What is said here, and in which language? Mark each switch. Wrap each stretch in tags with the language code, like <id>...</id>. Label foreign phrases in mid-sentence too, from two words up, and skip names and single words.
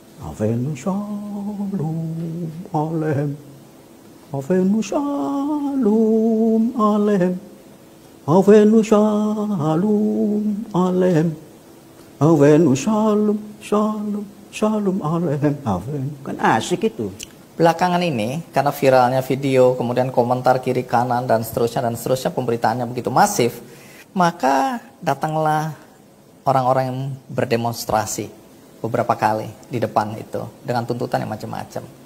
<he>הבאנו שלום עליכם. הבאנו שלום עליכם. הבאנו שלום עליכם. הבאנו שלום שלום עליכם. Avenu.</he> <id>Kan asik itu. Belakangan ini, karena viralnya video, kemudian komentar kiri kanan dan seterusnya, pemberitaannya begitu masif, maka datanglah orang-orang yang berdemonstrasi beberapa kali di depan itu dengan tuntutan yang macam-macam.</id>